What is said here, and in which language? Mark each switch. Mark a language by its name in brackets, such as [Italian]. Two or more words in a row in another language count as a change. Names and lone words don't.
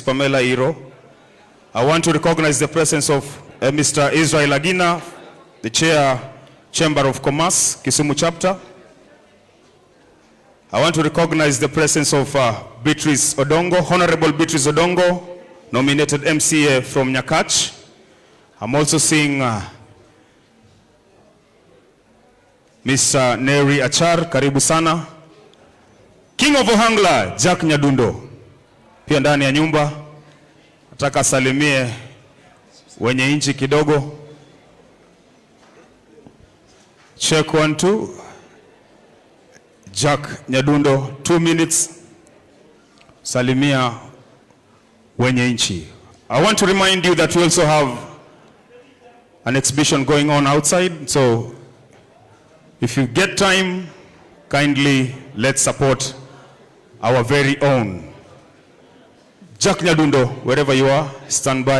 [English] Pamela Iro. I want to recognize the presence of Mr. Israel Agina, the Chair, Chamber of Commerce, Kisumu Chapter. I want to recognize the presence of Beatrice Odongo, Honorable Beatrice Odongo, nominated MCA from Nyakach. I'm also seeing Mr. [Swahili] Nyeri Achar, karibu sana. [English] King of Ohangla, Jack Nyadundo, [Swahili] pia ndani ya nyumba. Nataka salimie wenye inchi kidogo. [English] Check 1 2. Jack Nyadundo, 2 minutes. [Swahili] Salimia wenye inchi. [English] I want to remind you that we also have an exhibition going on outside, so if you get time, kindly let's support our very own Jack Nyadundo, wherever you are, stand by.